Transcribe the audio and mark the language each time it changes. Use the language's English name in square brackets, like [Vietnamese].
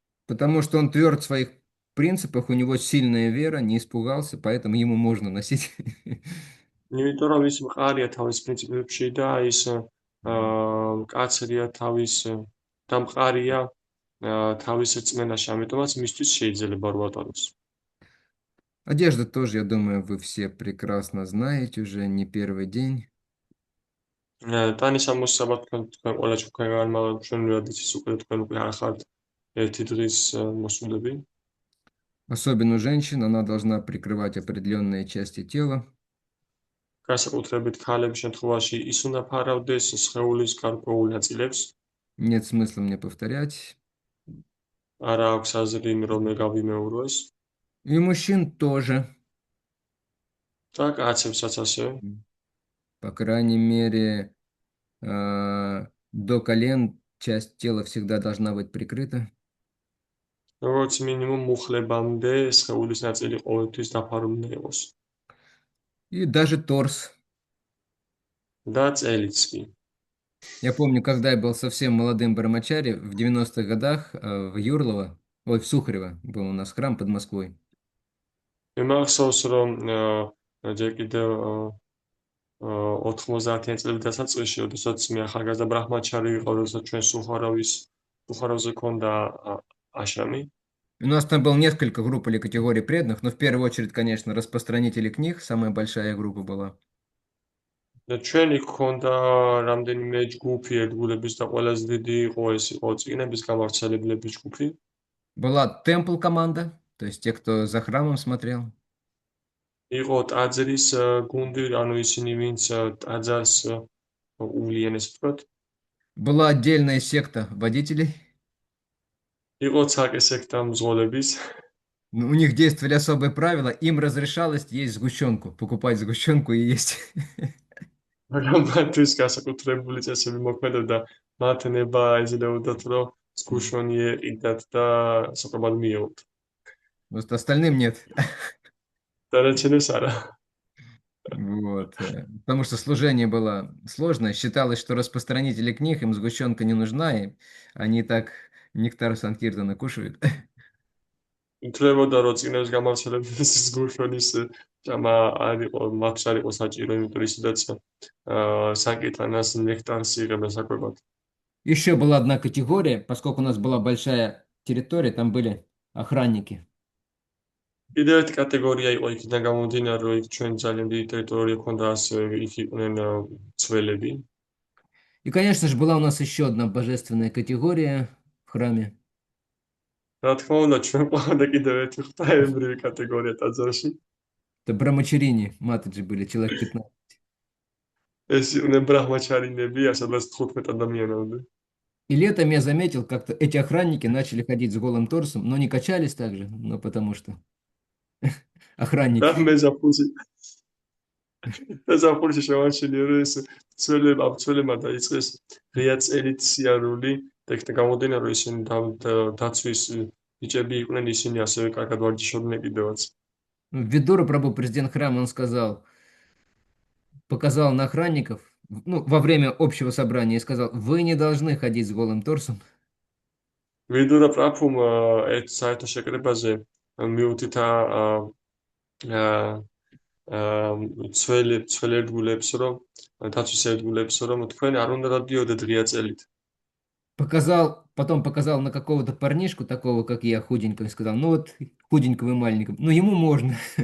[Russian] Потому что он тверд в своих принципах, у него сильная вера, не испугался, поэтому ему можно носить. [Georgian] იმიტომ რომ ის მყარია თავის პრინციპებში და ის მკაცრია და მყარია თავის რწმენაში, ამიტომაც მისთვის შეიძლება რომ ატაროს. [Russian] Одежда тоже, я думаю, вы все прекрасно знаете уже не первый день. [Georgian] ტანის ამოსაბა თქვენ ყველა ჩვენგანმა ჩვენურად იცის უკვე თქვენ უკვე არ ხართ ერთი დღის მოსულები. [Russian] Особенно у женщин, она должна прикрывать определенные части тела. [Georgian] განსაკუთრებით ქალების შემთხვევაში ის უნდა ფარავდეს სხეულის გარკვეულ ნაწილებს. [Russian] Нет смысла мне повторять. [Georgian] არა აქვს აზრი რომ გავიმეორო ეს. [Russian] И мужчин тоже. [Georgian] და კაცებსაც ასევე. [Russian] По крайней мере, до колен часть тела всегда должна быть прикрыта. [Georgian] როგორც მინიმუმ მუხლებამდე სხეულის ნაწილი ყოველთვის დაფარული იყოს. [Russian] И даже торс. [Georgian] და წელიც კი. [Russian] Я помню, когда я был совсем молодым бармачари, в 90-х годах в Юрлово, ой, в Сухарево был у нас храм под Москвой. [Georgian] მე მახსოვს რომ ჯერ კიდევ 90-იან წლების დასაწყისში, როდესაც მე ახალგაზრდა ბრაჰმაჩარი ვიყავ, როდესაც ჩვენ სუხარავზე ქონდა აშრამი. [Russian] У нас там было несколько групп или категорий преданных, но в первую очередь, конечно, распространители книг, самая большая группа была. [Georgian] და ჩვენი ქონდა რამდენიმე ჯგუფი ერთგულების და ყველაზე დიდი იყო წიგნების გამავრცელებლების ჯგუფი. [Russian] Была темпл команда, то есть те, кто за храмом смотрел. [Georgian] იყო ტაძრის გუნდი, ანუ ისინი ვინც ტაძარს უვლიან, ესე ვთქვათ. [Russian] Была отдельная секта водителей. [Georgian] იყო ცალკე სექტა მძღოლების. [Russian] У них действовали особые правила, им разрешалось есть сгущенку, покупать сгущенку и есть. [Georgian] მაგრამ მათთვის განსაკუთრებული წესები მოქმედებდა. მათ ნება იძლეოდათ, რომ სგუშონი ეყიდათ და საყრობად მიეღოთ. [Russian] Просто остальным нет. [Georgian] დანარჩენებს არა. [Russian] Вот. Потому что служение было сложное. Считалось, что распространители книг, им сгущенка не нужна, и они так нектар Санкиртана кушают. [Georgian] ითვლებოდა, რომ წიგნების გამავრცელების სგუშონის ჭამა არ იყო, მათ არ იყო საჭირო, იმიტომ რომ ისედაც საკიტანას ნექტარს იღებენ საკვებად. [Russian] Еще была одна категория, поскольку у нас была большая территория, там были охранники. [Georgian] კიდევ ერთი კატეგორია იყო იქიდან გამომდინარე, რომ იქ ჩვენ ძალიან დიდი ტერიტორია ქონდა, ასევე იქ იყვნენ ცველები. [Russian] И, конечно же, была у нас еще одна божественная категория в храме. [Georgian] რა თქმა უნდა, ჩვენ ყავდა კიდევ ერთი ღვთაებრივი კატეგორია ტაძარში. [Russian] Это брамачарини, матаджи были, человек 15. [Georgian] ეს იყვნენ ბრაჰმაჩარინები, ასადაც 15 ადამიანამდე. [Russian] И летом я заметил, как-то эти охранники начали ходить с голым торсом, но не качались так же, но потому что охранники. [Georgian] და მე ზაფხულში შევარჩენია, რომ ეს ცველებმა დაიწყეს ღია წელით სიარული და იქ გამოდინა, რომ ისინი დაცვის ბიჭები იყვნენ, ისინი ასევე კარგად ვარჯიშობდნენ კიდევაც. [Russian] Видура Прабху, президент храма, он сказал, показал на охранников, ну, во время общего собрания, и сказал, вы не должны ходить с голым торсом. [Georgian] ვიდურა პრაფუმ ერთ საერთო შეკრებაზე მიუთითა ცველ ერთგულებს, რომ დაცვის ერთგულებს, რომ თქვენ არ უნდა დადიოდეთ ღია წელით. [Russian] Потом показал на какого-то парнишку, такого, как я, худенького, и сказал, ну вот, худенького и маленького, ну ему можно.